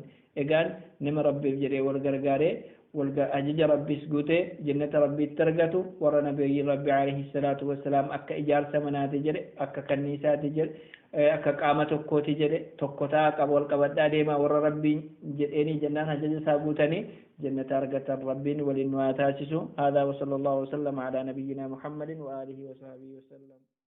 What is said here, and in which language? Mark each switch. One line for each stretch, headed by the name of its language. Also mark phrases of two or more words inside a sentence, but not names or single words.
Oromo: Egaan nama rabbiif jedhee wal gargaaree ajaja rabbiis guutee jannata rabbiitti argatu warra nabiyyi rabbi
Arabic: عليه الصلاة والسلام
Oromo: akka ijaarsa manaati jedhe akka kanniisaati jedhe akka qaama tokkooti jedhe tokko ta'a qaba wal qabadhaa deemaa warra rabbiin jedheenii jennaan ajaja isaa guutanii jannata argatan rabbiin waliin nu haa taasisu.
Arabic: Haadaa وصلى الله وسلم على نبينا محمد وعلى آله وصحبه وسلم.